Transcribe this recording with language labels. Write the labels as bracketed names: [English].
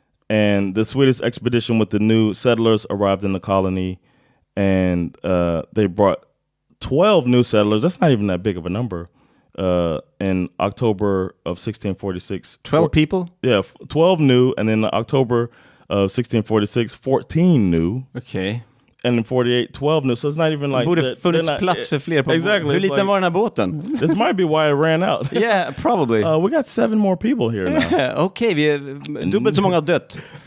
[English] And the Swedish expedition with the new settlers arrived in the colony, and they brought 12 new settlers. That's not even that big of a number. In October of 1646. 12 people? Yeah, 12 new, and then in October of 1646, 14 new. Okay. And in 48, 12 new. So it's not even like... [Swedish] Borde funnits plats för fler på [English] exactly. [Swedish] Hur liten var den här båten? [English] This might be why it ran out. Yeah, probably. We got 7 more people here now. [Swedish] Okay, vi är dubbelt så många har dött.